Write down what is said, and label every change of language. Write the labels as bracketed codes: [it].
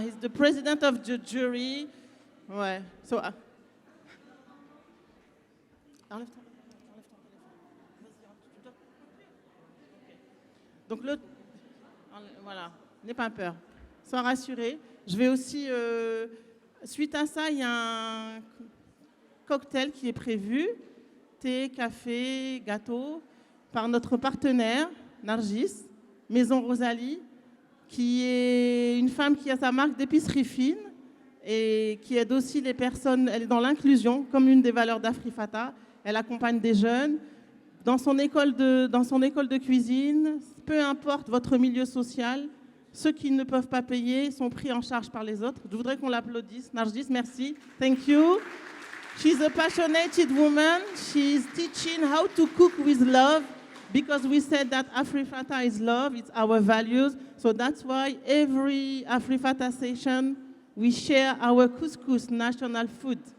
[en] He's the president of the jury. [fr] Ouais. [en] So, [fr] enlève ton téléphone. Donc voilà, n'aie pas peur. Sois rassuré. Je vais aussi, suite à ça, il y a un cocktail qui est prévu, thé, café, gâteau, par notre partenaire, Nargis, Maison Rosalie, qui est une femme qui a sa marque d'épicerie fine et qui aide aussi les personnes, elle est dans l'inclusion, comme une des valeurs d'Afrifata. Elle accompagne des jeunes dans son école de cuisine, peu importe votre milieu social. Ceux qui ne peuvent pas payer sont pris en charge par les autres. Je voudrais qu'on l'applaudisse. [en] Nargis, [fr] merci. [en] Thank you. She's a passionate woman. She's teaching how to cook with love because we said that Afrifata is love. It's our values. So that's why every Afrifata session, we share our couscous, national food.